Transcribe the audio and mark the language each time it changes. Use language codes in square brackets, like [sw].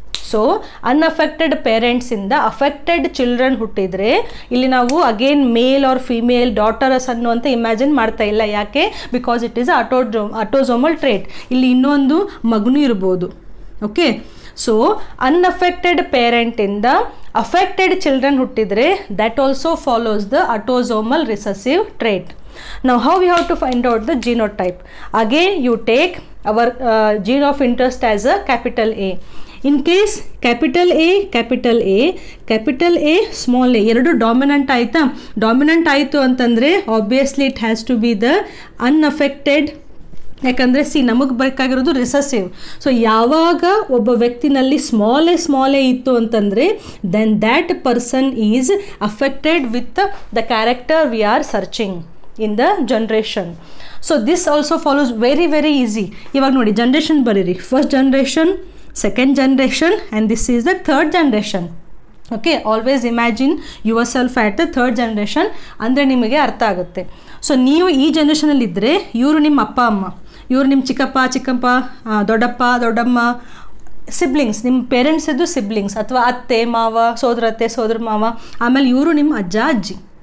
[kn] So unaffected ಪೇರೆಂಟ್ಸಿಂದ affected children ಹುಟ್ಟಿದರೆ ಇಲ್ಲಿ ನಾವು again male or female daughters ಅನ್ನುವಂತ ಇಮ್ಯಾಜಿನ್ ಮಾಡ್ತಾ ಇಲ್ಲ. ಯಾಕೆ? [en] Because it is autosomal trait. [kn] ಇಲ್ಲಿ ಇನ್ನೊಂದು ಮಗನೂ ಇರ್ಬೋದು. [en] okay, so unaffected [kn] ಪೇರೆಂಟಿಂದ affected children ಹುಟ್ಟಿದರೆ [en] That also follows the autosomal recessive trait. Now how we have to find out the genotype? Again you take our gene of interest as a capital A. In case capital A, capital A, capital A, small a [kn] ಎರಡು dominant ಆಯಿತಾ? Dominant ಆಯಿತು ಅಂತಂದರೆ [en] Obviously it has to be the unaffected. [kn] ಯಾಕಂದರೆ ನಮಗೆ ಬೇಕಾಗಿರೋದು recessive. So ಯಾವಾಗ ಒಬ್ಬ ವ್ಯಕ್ತಿನಲ್ಲಿ small A ಇತ್ತು ಅಂತಂದರೆ [en] Then that person is affected with the character we are searching in the generation. So this also follows very easy. [kn] ಇವಾಗ ನೋಡಿ, generation ಬರೀರಿ. [en] First generation, second generation, and this is the third generation. Okay, always imagine yourself at the third generation, [kn] ಅಂದರೆ ನಿಮಗೆ ಅರ್ಥ ಆಗುತ್ತೆ. So ನೀವು ಈ ಜನರೇಷನಲ್ಲಿದ್ದರೆ ಇವರು ನಿಮ್ಮ ಅಪ್ಪ ಅಮ್ಮ, ಇವರು ನಿಮ್ಮ ಚಿಕ್ಕಪ್ಪ, ದೊಡ್ಡಪ್ಪ, ದೊಡ್ಡಮ್ಮ, ಸಿಬ್ಲಿಂಗ್ಸ್, ನಿಮ್ಮ ಪೇರೆಂಟ್ಸಿದ್ದು ಸಿಬ್ಲಿಂಗ್ಸ್, ಅಥವಾ ಅತ್ತೆ ಮಾವ, ಸೋದರತ್ತೆ, ಸೋದರ ಮಾವ, ಆಮೇಲೆ ಇವರು ನಿಮ್ಮ ಅಜ್ಜ ಅಜ್ಜಿ.